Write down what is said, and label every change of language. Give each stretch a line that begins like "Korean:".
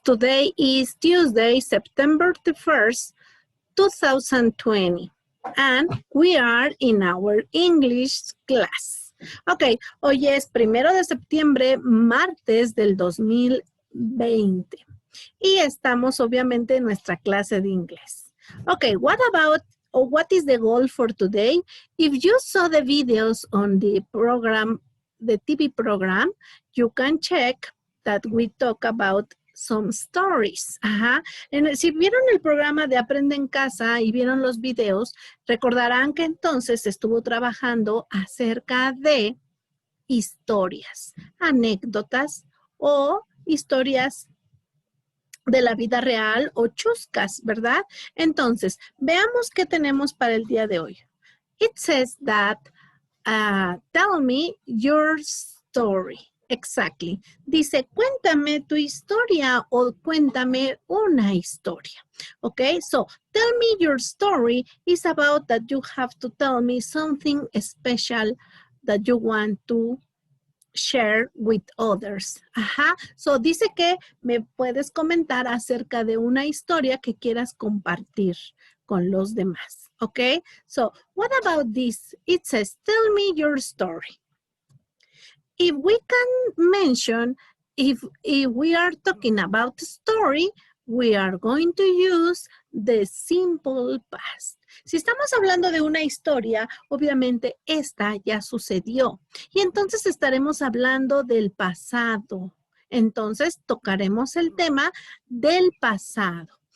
English: Today is Tuesday, September the 1st, 2020, and we are in our English class.
Spanish: Okay, hoy es 1 de septiembre, martes del 2020, y estamos obviamente en nuestra clase de inglés.
English: Okay, what is the goal for today? If you saw the videos on the program, the TV program, you can check that we talk about some stories.
Spanish: Si vieron el programa de Aprende en Casa y vieron los videos, recordarán que entonces estuvo trabajando acerca de historias, anécdotas o historias de la vida real o chuscas, ¿verdad? Entonces, veamos qué tenemos para el día de hoy.
English: It says that, tell me your story. Exactly.
Spanish: Dice, cuéntame tu historia o cuéntame una historia.
English: Okay, so tell me your story is about that you have to tell me something special that you want to share with others.
Spanish: So dice que me puedes comentar acerca de una historia que quieras compartir con los demás.
English: Okay, so what about this? It says, tell me your story. If we can mention, if we are talking about story, we are going to use the simple past.
Spanish: Si estamos hablando de una historia, obviamente esta ya sucedió. Y entonces estaremos hablando del pasado. Entonces tocaremos el tema del pasado.